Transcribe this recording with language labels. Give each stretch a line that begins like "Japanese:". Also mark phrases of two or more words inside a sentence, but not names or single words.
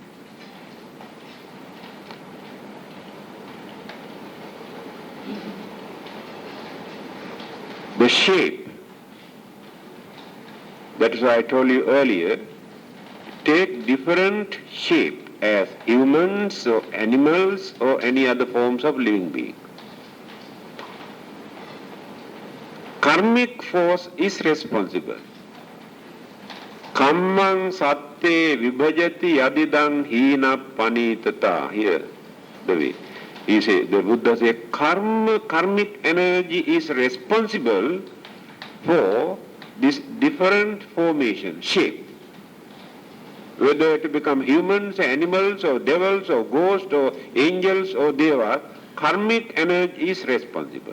English: the shape, that is why I told you earlier, take different shape as humans or animals or any other forms of living being. Karmic force is responsible.
Pali: Kammang satte vibhajati yadidang hina panitata.
English: Here, the way. The Buddha says, karmic energy is responsible for this different formation, shape. Whether to become humans, animals, or devils, or ghosts, or angels, or devas, karmic energy is responsible.